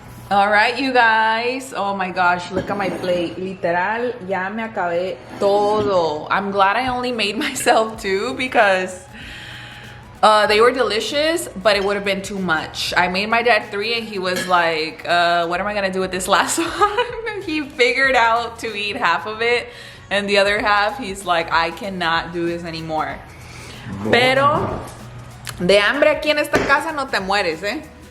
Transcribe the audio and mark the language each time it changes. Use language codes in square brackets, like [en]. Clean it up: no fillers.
[en] All right, you guys. Oh my gosh, look at my plate. [es] Literal, ya me acabé todo. [en] I'm glad I only made myself two because they were delicious, but it would have been too much. I made my dad three and he was like, what am I gonna do with this last one? He figured out to eat half of it and the other half, he's like, I cannot do this anymore. [es] Pero de hambre aquí en esta casa no te mueres, ¿eh?